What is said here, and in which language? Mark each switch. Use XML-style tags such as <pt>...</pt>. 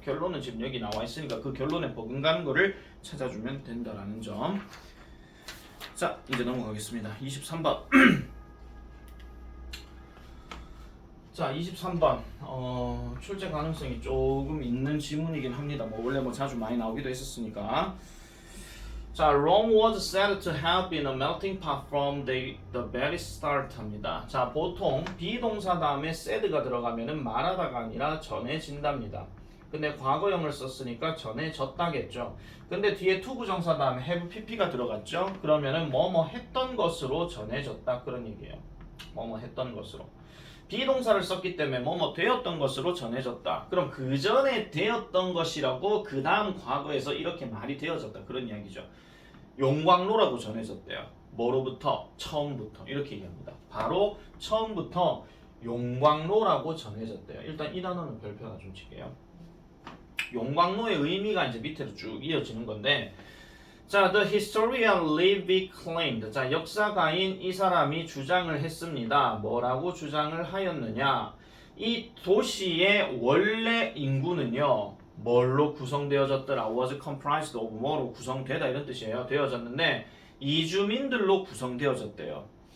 <ko>결론은 지금 여기 나와 있으니까 그 결론에 버금가는 거를 찾아주면 된다라는 점. 자, 이제 넘어가겠습니다. 23번. 자, 23번. 출제 가능성이 조금 있는 지문이긴 합니다. 뭐 원래 뭐 자주 많이 나오기도 했었으니까.</ko> <en>자, Rome was said to have been a melting pot from the very start 합니다.</en> <ko>자, 보통 비동사 다음에 said가 들어가면은 말하다가 아니라 전해진답니다. 근데 과거형을 썼으니까 전해졌다겠죠. 근데 뒤에 투부정사 다음에 have pp가 들어갔죠. 그러면은 뭐뭐 했던 것으로 전해졌다 그런 얘기예요. 뭐뭐 했던 것으로. 비동사를 썼기 때문에 뭐뭐 되었던 것으로 전해졌다. 그럼 그 전에 되었던 것이라고 그 다음 과거에서 이렇게 말이 되어졌다. 그런 이야기죠. 용광로라고 전해졌대요. 뭐로부터? 처음부터. 이렇게 얘기합니다. 바로 처음부터 용광로라고 전해졌대요. 일단 이 단어는 별표나 좀 칠게요. 용광로의 의미가 이제 밑으로 쭉 이어지는 건데</ko> <en>자, the historian Livy claimed.</en> <ko>자, 역사가인 이 사람이 주장을 했습니다. 뭐라고 주장을 하였느냐? 이 도시의 원래 인구는요, 뭘로 구성되어졌더라?</ko> <en>was comprised of</en> <ko>뭐로 구성되다 이런 뜻이에요. 되어졌는데 이주민들로 구성되어졌대요.</ko>